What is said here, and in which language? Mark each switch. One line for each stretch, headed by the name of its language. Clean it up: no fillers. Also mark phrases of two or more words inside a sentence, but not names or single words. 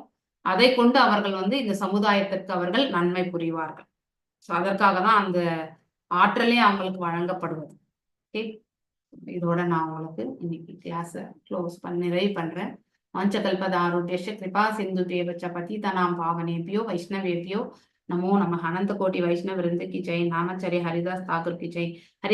Tamil: அதை கொண்டு அவர்கள் வந்து இந்த சமுதாயத்திற்கு அவர்கள் நன்மை புரிவார்கள். ஸோ அதற்காக தான் அந்த ஆற்றலே அவங்களுக்கு வழங்கப்படுவது. ஓகே, இதோட நான் உங்களுக்கு இன்னைக்கு கிளாஸை நிறைவு பண்றேன்.
Sanskrit: वाञ्छाकल्पतरुभ्यश्च कृपा सिन्धुभ्य एव च पतितानां पावनेभ्यो वैष्णवेभ्यो नमो नमः.
Hindi: अनंत कोटि वैष्णव वृंद की जय. नामाचार्य हरिदास ठाकुर की जय. हरे